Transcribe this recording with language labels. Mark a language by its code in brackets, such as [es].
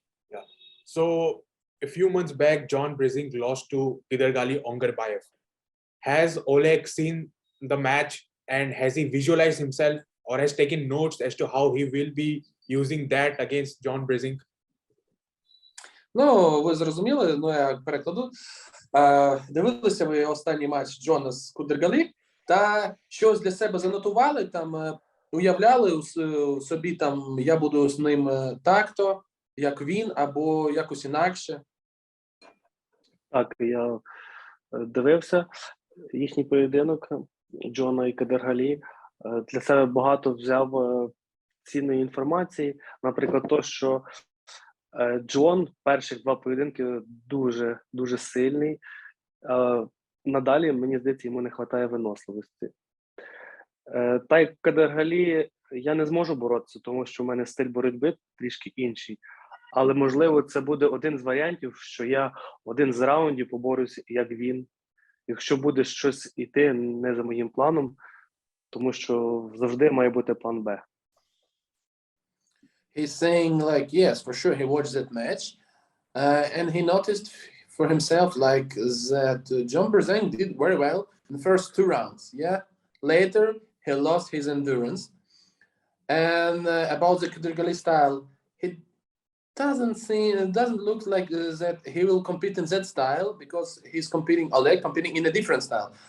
[en] Yeah. So a few months back, John Brzenk lost to Gidergali Ongarbayev. Has Oleg seen the match and has he visualized himself or has taken notes as to how he will be using that against John Brzenk? [uk] Ви зрозуміли, я перекладу. Дивилися ви останній матч Джона з Кудергали та щось для себе занотували, там уявляли собі, там я буду з ним так-то, як він, або якось інакше? Так, я дивився їхній поєдинок Джона і Кудергалі. Для себе багато взяв цінної інформації. Наприклад, то, що Джон перших два поєдинки дуже сильний. Надалі, мені здається, йому не вистачає виносливості. Та як Кудергалі я не зможу боротися, тому що в мене стиль боротьби трішки інший. Але, можливо, це буде один з варіантів, що я один з раундів поборюся, як він. Якщо буде щось іти не за моїм планом, тому що завжди має бути план Б. [en] He's saying like, yes, for sure, he watched that match, and he noticed for himself like that John Brzenk did very well in the first 2 rounds. Yeah, later he lost his endurance. And about the Kudurgali style, it doesn't look like that he will compete in that style because he's Oleg competing in a different style.